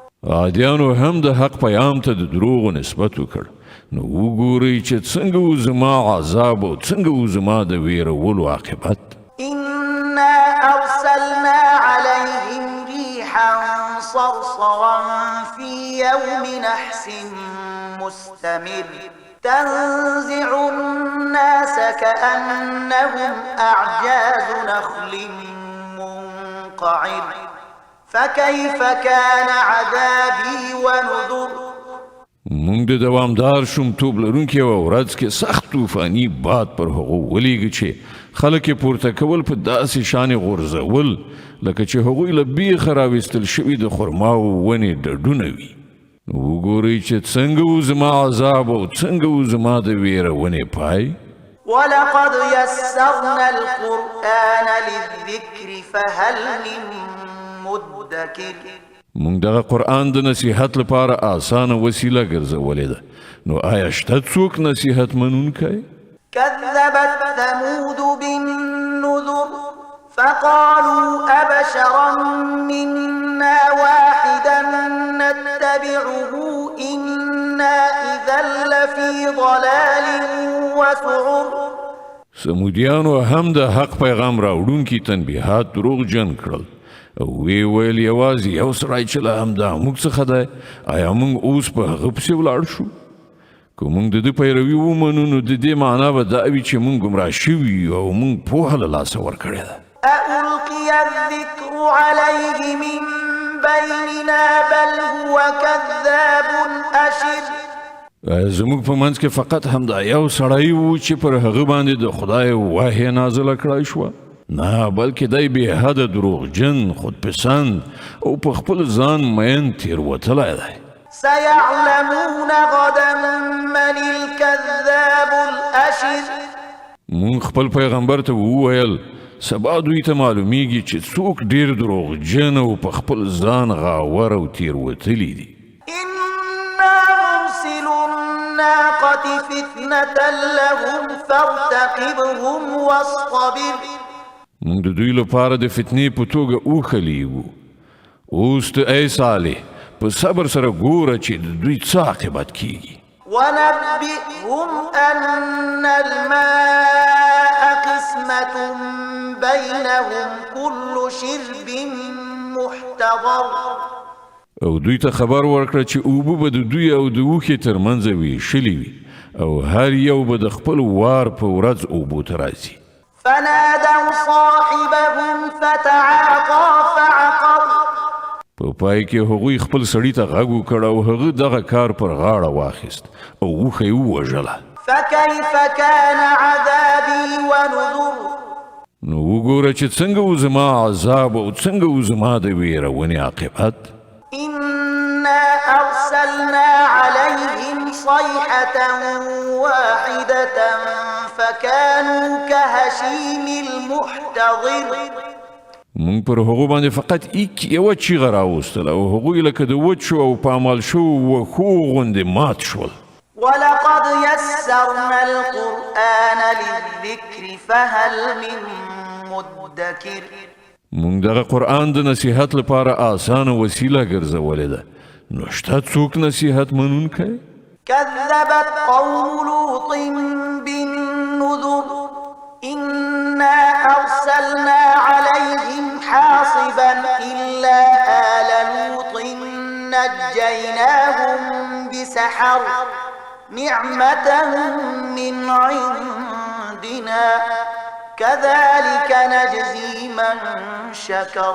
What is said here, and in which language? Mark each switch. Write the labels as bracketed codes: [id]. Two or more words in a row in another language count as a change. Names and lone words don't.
[ps] عادیانو هم د حق پیام ته د دروغو نسبت وکړ. نو وګورئ چې څنګه و زما عذاب او څنګه و زما د ویرولو عاقبت. [ar] إنا أرسلنا عليهم ريحا صرصرا في يوم نحس مستمر تنزع الناس كأنهم أعجاز نخل منقعر فكيف كان عذابي ونذر. [ps] مونږ د دوامدار شومتوب لرونکي یوه ورځ کې سخت طوفاني باد پر هغو ولیږه چې خلک یې پورته کول په داسې شانې غورځول لکه چې هغوی له بیخه راویستل شوي د خرماو ونې ډډونه وي. وګورئ چې څنګه و زما عذاب او څنګه و زما د ویرونې پای. [ar] ولقد يسرنا القرآن للذكر فهل من مدكر. [ps] مونږ دغه قرآن د نصیحت لپاره آسانه وسیله ګرځولې ده. نو آیا شته څوک نصیحت منونکی؟ [ar] كذبت ثمود بالنذر فقالوا أبشرا منا واحدا نتبعه إنا إذا لفي ضلال وسعر. [ps] سمودیانو هم د حق پیغام راوړونکي تنبیهات دروغجن کړل او وی ویل یوازې یو سړی چې له همدا موږ څخه دی، آیا موږ اوس په هغه پسې ولاړ شو؟ که موږ د ده پیروي ومنو نو د دې معنا به دا وي چې موږ ګمراه شوي او موږ پوهه له لاسه ورکړې ده. [ar] أألقي الذكر عليه من بيننا بل هو كذاب أشر. [ps] زموږ په منځ کې فقط همدا یو سړی و چې پر هغه باندې د خدای وحی نازله کړای شوه؟ نه، بلکې دی بې حده دروغجن، خودپسند او په خپل ځان مین تېروتلی دی. [ar] سيعلمون غدا من الكذاب الأشر. [ps] مونږ خپل پیغمبر ته وویل سبا دوی ته معلومیږي چې څوک ډېر دروغجن او په خپل ځان غاور او تېروتلی دي. [ar] إنا مرسل الناقة فتنة لهم فارتقبهم واصطبر. [ps] مونږ د دوی لپاره د فتنې په توګه وښلیږو. اوس ته ای صالح په صبر سره ګوره چې د دوی څه عاقبت کیږي. [ar] ونبئهم أن الماء قسمة بينهم كل شرب محتضر. [ps] او دوی ته خبر ورکړه چې اوبه به د دوی او د اوښې ترمنځ ویشلي وي او هر یو به د خپل وار په ورځ اوبو ته راځي. [ar] فنادوا صاحبهم فتعاطى فعقر. [ps] په پای کې هغوی خپل سړي ته غږ وکړ او هغه دغه کار پر غاړه واخیست او اوښه یې ووژله. [ar] فكيف كان عذابي ونذر. [ps] نو وګوره چې څنګه و زما عذاب او څنګه و زما د ویرونې عاقبت. [ar] إنا أرسلنا عليهم صيحة واحدة فكانوا كهشيم المحتضر. [ps] مونږ پر هغو باندې فقط یوه چیغه راوستل او هغوی لکه د وچو او پامال شوو وښو غوندې مات شول. [ar] ولقد يسرنا القرآن للذكر فهل من مدكر. [ps] مونږ دغه قرآن د نصیحت لپاره آسانه وسیله ګرځولې ده. نو شته څوک نصیحت منونکی؟ [ar] كذبت قوم لوط بالنذر إنا أرسلنا عليهم حاصبا إلا آل لوط نجيناهم بسحر نعمة من عندنا كذلك نجزي من شكر.